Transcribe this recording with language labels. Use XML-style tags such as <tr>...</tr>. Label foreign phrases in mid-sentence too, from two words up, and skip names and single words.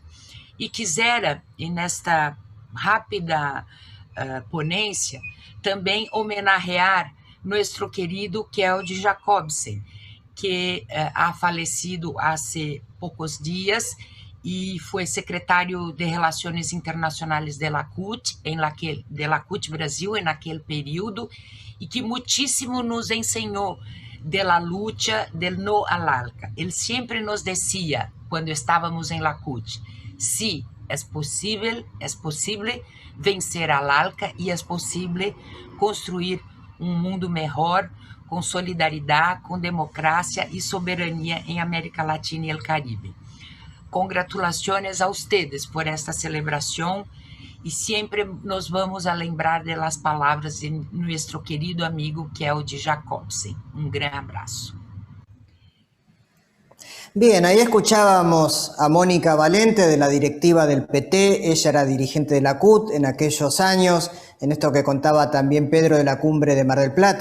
<pt>E quisera, nesta rápida ponência, também homenagear nosso querido Kjeld Jacobsen, que ha falecido há poucos dias e foi secretário de Relações Internacionais</pt> <es>de la CUT, de la CUT Brasil,</es> <pt>naquele período, e que muitíssimo nos ensinou</pt> <es>de la lucha del no al ALCA.</es> <pt>Ele sempre nos dizia, quando estávamos em la CUT, sí, é possível vencer al ALCA e é possível construir mundo melhor, com solidariedade, com democracia e soberania em América Latina e o Caribe. Congratulações a ustedes por esta celebração e sempre nos vamos a lembrar de las palavras de nosso querido amigo Kjeld Jacobsen.</pt> <es>Gran abrazo. Bien, ahí escuchábamos a Mónica Valente de la directiva del PT, ella era dirigente de la CUT en aquellos años, en esto que contaba también Pedro de la cumbre de Mar del Plata.</es>